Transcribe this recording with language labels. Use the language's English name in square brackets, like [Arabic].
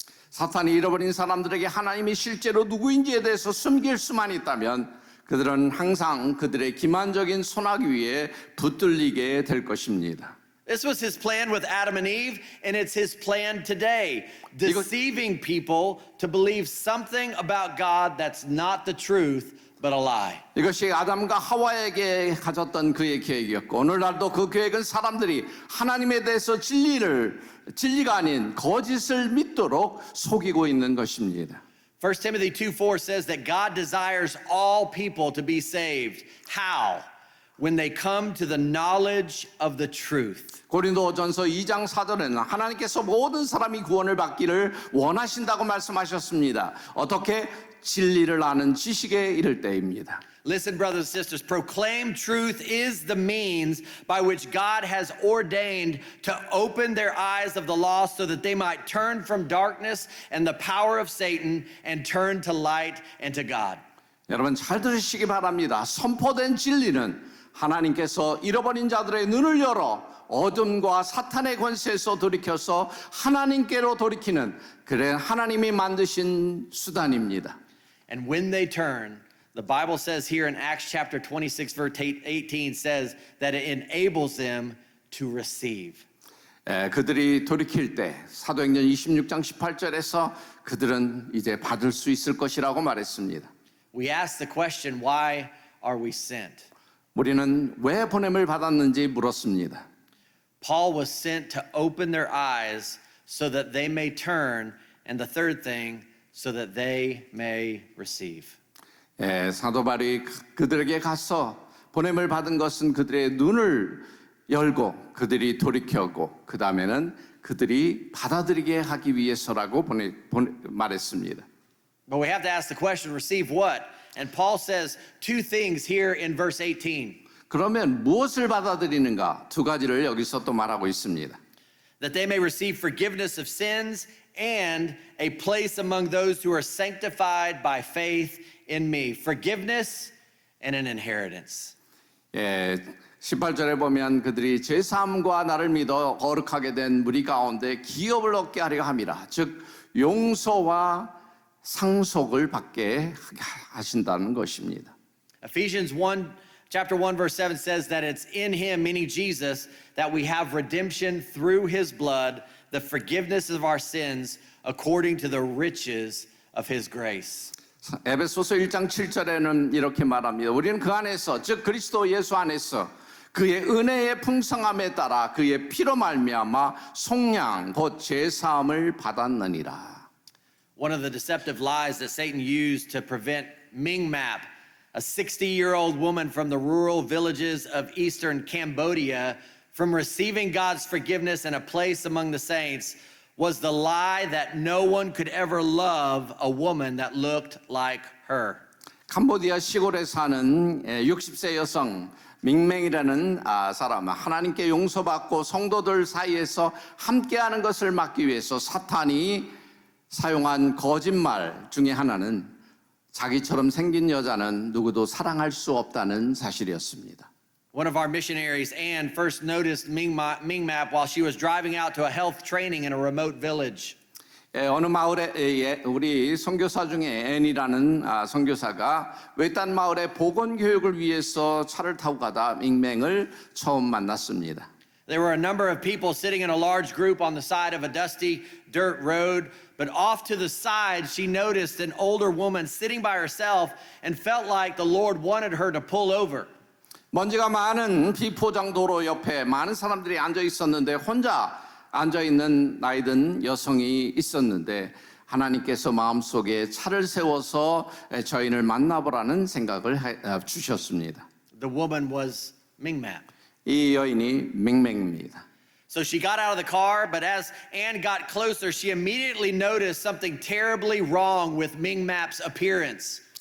[Korean] 사탄이 잃어버린 사람들에게 하나님이 실제로 누구인지에 대해서 숨길 수만 있다면 그들은 항상 그들의 기만적인 손아귀 위에 붙들리게 될 것입니다. [English] This was his plan with Adam and Eve, and it's his plan today. Deceiving people to believe something about God that's not the truth, but a lie. [Korean] 이것이 아담과 하와에게 가졌던 그의 계획이었고 오늘날도 그 계획은 사람들이 하나님에 대해서 진리가 아닌 거짓을 믿도록 속이고 있는 것입니다. [English] 1 Timothy 2:4 says that God desires all people to be saved. How? When they come to the knowledge of the truth. [Korean] 고린도전서 2장 4절에는 하나님께서 모든 사람이 구원을 받기를 원하신다고 말씀하셨습니다. 어떻게? 진리를 아는 지식에 이를 때입니다. [English] Listen, brothers and sisters, proclaim truth is the means by which God has ordained to open their eyes of the lost so that they might turn from darkness and the power of Satan and turn to light and to God. [Korean] 여러분 잘 들으시기 바랍니다. 선포된 진리는 하나님께서 잃어버린 자들의 눈을 열어 어둠과 사탄의 권세에서 돌이켜서 하나님께로 돌이키는 그래 하나님이 만드신 수단입니다. [English] And when they turn, the Bible says here in Acts chapter 26 verse 18 says that it enables them to receive. [Korean] 그들이 돌이킬 때 사도행전 26장 18절에서 그들은 이제 받을 수 있을 것이라고 말했습니다. [English] We ask the question, why are we sent? [Korean] 우리는 왜 보냄을 받았는지 물었습니다. [English] Paul was sent to open their eyes so that they may turn, and the third thing, so that they may receive. [Korean] 사도 바울이 그들에게 가서 보냄을 받은 것은 그들의 눈을 열고 그들이 돌이켜고 그 다음에는 그들이 받아들이게 하기 위해서라고 말했습니다. [English] But we have to ask the question, receive what? And Paul says two things here in verse 18. [Korean] 그러면 무엇을 받아들이는가? 두 가지를 여기서 또 말하고 있습니다. [English] That they may receive forgiveness of sins and a place among those who are sanctified by faith in me. Forgiveness and an inheritance. [Korean] 18절에 보면 그들이 죄사함과 나를 믿어 거룩하게 된 무리 가운데 기업을 얻게 하려 함이라. 즉 용서와 상속을 받게 하신다는 것입니다. [English] Ephesians 1 Chapter 1 verse 7 says that it's in him, meaning Jesus, that we have redemption through his blood, the forgiveness of our sins according to the riches of his grace. [Korean] 에베소서 1장 7절에는 이렇게 말합니다. 우리는 그 안에서 즉 그리스도 예수 안에서 그의 은혜의 풍성함에 따라 그의 피로 말미암아 속량 곧 죄사함을 받았느니라. [English] One of the deceptive lies that Satan used to prevent Ming-map, a 60-year-old woman from the rural villages of eastern Cambodia, from receiving God's forgiveness and a place among the saints, was the lie that no one could ever love a woman that looked like her. [Korean] 캄보디아 시골에 사는 60세 여성 밍맹이라는 사람, 하나님께 용서받고 성도들 사이에서 함께하는 것을 막기 위해서 사탄이 사용한 거짓말 중에 하나는 자기처럼 생긴 여자는 누구도 사랑할 수 없다는 사실이었습니다. [English] One of our missionaries, Anne, first noticed Ming-map while she was driving out to a health training in a remote village. [Korean] 어느 마을에 우리 선교사 중에 앤이라는 선교사가 외딴 마을의 보건 교육을 위해서 차를 타고 가다 밍맹을 처음 만났습니다. [English] There were a number of people sitting in a large group on the side of a dusty dirt road, but off to the side she noticed an older woman sitting by herself and felt like the Lord wanted her to pull over. [Korean] 먼지가 많은 비포장 도로 옆에 많은 사람들이 앉아 있었는데 혼자 앉아 있는 나이든 여성이 있었는데 하나님께서 마음속에 차를 세워서 저희를 만나보라는 생각을 주셨습니다. [English] The woman was Ming-map. [Korean] 이 여인이 맹맹입니다. [English] So she got out of the car, but as Anne got closer, she immediately noticed something terribly wrong with Ming-map's appearance.